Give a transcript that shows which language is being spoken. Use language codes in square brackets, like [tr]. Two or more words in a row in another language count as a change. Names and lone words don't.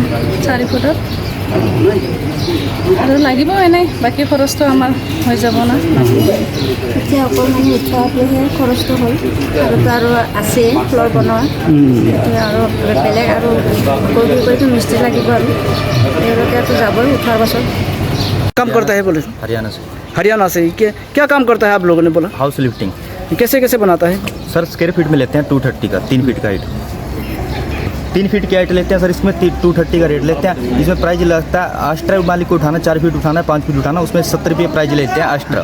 [as] 4 ফুটত আৰু লাগিব এনেই, বাকী খৰচটো আমাৰ হৈ যাব না। এতিয়া অকণমান উঠোৱাটোহে খৰচটো হ'ল, আৰু আছে ফ্ল'ৰ বনোৱা, এতিয়া আৰু বেলেগ আৰু কৰিতো মিস্ত্ৰী লাগিব, আৰু তেওঁলোকেতো যাবই উঠাৰ পাছত। [hi] काम करता है बोले? हरियाणा से। हरियाणा से। क्या काम करता है आप लोगों ने बोला? [en] house lifting. [hi] कैसे कैसे बनाता है सर? [en] square feet [hi] में लेते हैं 230 का, 3 फीट का हाइट, 3 फीट की हाइट लेते हैं सर। इसमें 230 का रेट लेते हैं। इसमें प्राइस लगता है आस्ट्रा मालिक को उठाना, 4 फीट उठाना है, 5 फीट उठाना, उसमें 70 रुपये प्राइस लेते हैं आस्ट्रा।